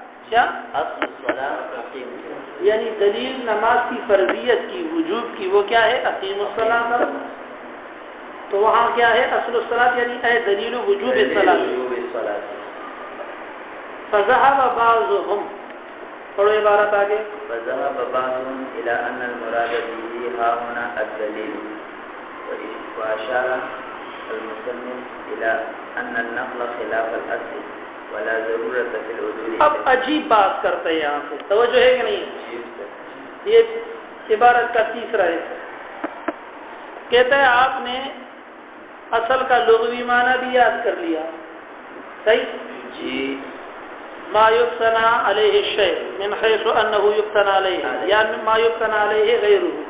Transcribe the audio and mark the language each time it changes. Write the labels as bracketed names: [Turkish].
[Urdu] کیا [Arabic] اصل الصلاۃ [Urdu] یعنی دلیل نماز کی فرضیت کی وجوب کی وہ کیا ہے [Arabic] اقیم الصلاۃ. [Urdu] تو وہاں کیا ہے [Arabic] اصل الصلاۃ [Urdu] یعنی اے دلیل وجوب الصلاۃ. [Arabic] فذهب بعضهم [Urdu] پڑھو عبارت آگے. [Arabic] فذهب بعضهم الى ان المراد به ها هنا الدليل واشار المصنف الى ان النقل خلاف الاصل ولا ضرورت فی العدول. [Urdu] اب عجیب بات کرتے ہیں یہاں سے توجہ ہے کہ نہیں. یہ عبارت کا تیسرا ہے. کہتا ہے آپ نے اصل کا لغوی معنی بھی یاد کر لیا صحیح جی. [Arabic] ما یبتنا علیہ الشیء من حیث انه یبتنا علیہ یا ما یبتنا علیہ غیرہ